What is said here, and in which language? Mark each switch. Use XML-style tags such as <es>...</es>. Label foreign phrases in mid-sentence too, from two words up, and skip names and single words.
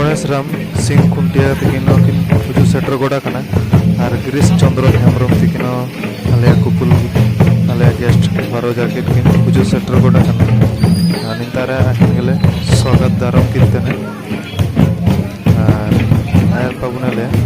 <sat>राम सिंह खुंटिया तकिन हुजू सेटर गोड़ा कना और गिरीश चंद्र हेम्ब्रम तकिन आले कुपुल आले गेस्ट बारो जाके तकिन हुजू सेटर गोड़ा कना निंतारे आकिन गेले स्वागत दारम कितने और आयर पाबुनाले</sat>